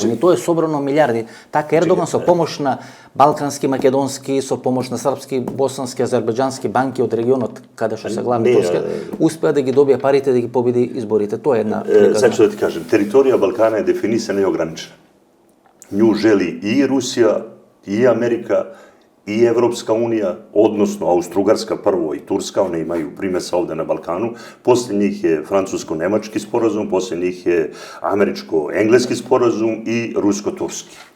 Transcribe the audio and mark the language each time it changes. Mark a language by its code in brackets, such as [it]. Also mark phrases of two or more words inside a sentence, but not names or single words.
[mk] И тоа е собрано милиарди. Така Ердоган со помош на балкански, македонски, со помош на српски, босански, азербејџански банки од регионот каде што се главни турски, успеа да ги добие парите да ги победи изборите. Тоа е една приказна. Сега ќе да ти кажем, територија Балкана е дефинисана и ограничена. [sr] Нju želi i Rusija, i Amerika, i Evropska unija, odnosno Austrougarska prvo i Turska, one imaju primesa ovde na Balkanu. Posle njih je francusko-nemački sporazum, posle njih je američko-engleski sporazum i rusko-turski.